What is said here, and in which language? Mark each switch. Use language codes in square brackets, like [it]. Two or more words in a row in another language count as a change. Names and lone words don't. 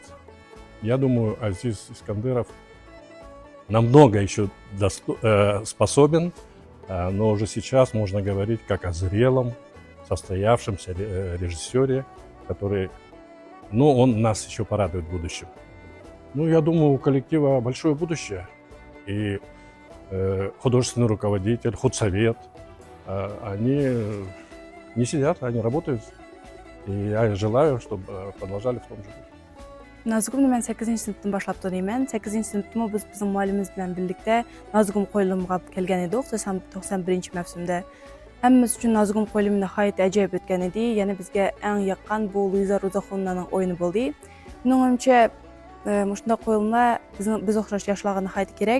[ru] Я думаю, Азиз Искандеров намного еще способен, но уже сейчас можно говорить как о зрелом, состоявшемся режиссере, который, ну, он нас еще порадует в будущем. Ну, я думаю, у коллектива большое будущее. И художественный руководитель, худсовет, они не сидят, они работают. И я желаю, чтобы продолжали в том же духе. [uz] Nazgumni men 8-ci sinfdan başlap to'layman. 8-ci sinfda biz bizning muallimimiz bilan birlikda Nazgum qo'yilimiga kelgan edik 91-mavsumda. Hammamiz uchun Nazgum qo'yilimi nihoyat ajoyib o'tgan edi. Yana bizga eng yoqqan bu Luiza Rozaxonovaning o'yini bo'ldi. Menimcha shunday qo'yilmalar biz o'xshash yoshlarga nihoyat kerak.